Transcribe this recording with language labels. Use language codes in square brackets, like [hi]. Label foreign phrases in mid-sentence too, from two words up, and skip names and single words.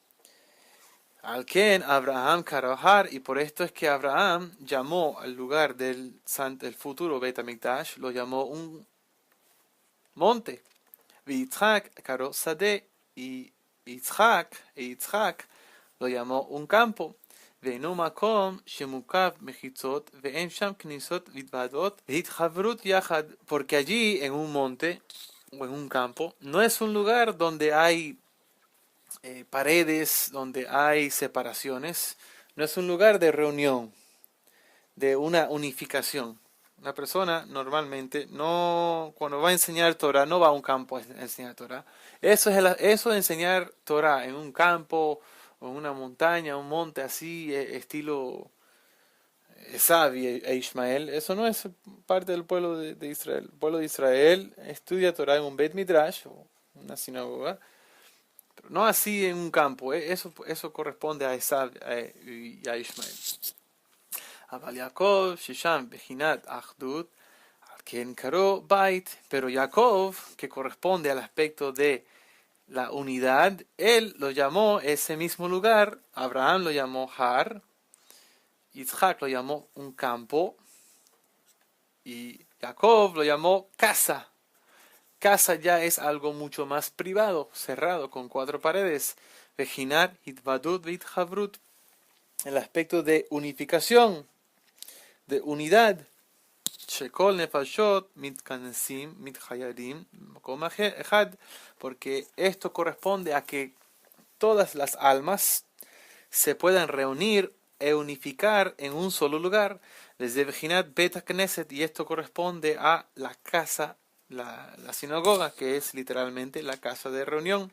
[he] על כן אברהם קרא הר, [es] y por esto es que Abraham llamó al lugar del futuro Beit HaMikdash, lo llamó un monte. [he] יצחק קרא שדה, [es] y Yitzhak lo llamó un campo. [he] ואינו מקום שמוקף מחיצות ואין שם כניסות והתוועדות והתחברות יחד, [es] porque allí en un monte o en un campo no es un lugar donde hay paredes, donde hay separaciones, no es un lugar de reunión, de una unificación. Una persona normalmente no, cuando va a enseñar Torah, no va a un campo a enseñar Torah. Eso de enseñar Torah en un campo o en una montaña, un monte así, estilo Esav e Ishmael, eso no es parte del pueblo de Israel. El pueblo de Israel estudia Torah en un [he] בית מדרש [es] o una sinagoga, pero no así en un campo. Eso corresponde a Esav y a Ishmael. [he] אבל יעקב ששם בחינת אחדות, על כן קרא בית, [es] pero Jacob, que corresponde al aspecto de la unidad, él lo llamó ese mismo lugar, Abraham lo llamó Har, Yitzhak lo llamó un campo, y Jacob lo llamó casa. Casa ya es algo mucho más privado, cerrado, con 4 paredes. [he] בחינת התוועדות והתחברות, [es] el aspecto de unificación, de unidad. [he] שכל הנפשות מתכנסים מתייחדים מקום אחד, [es] porque esto corresponde a que todas las almas se puedan reunir e unificar en un solo lugar, desde [he] בחינת בית הכנסת, [es] y esto corresponde a la casa, la sinagoga, que es literalmente la casa de reunión.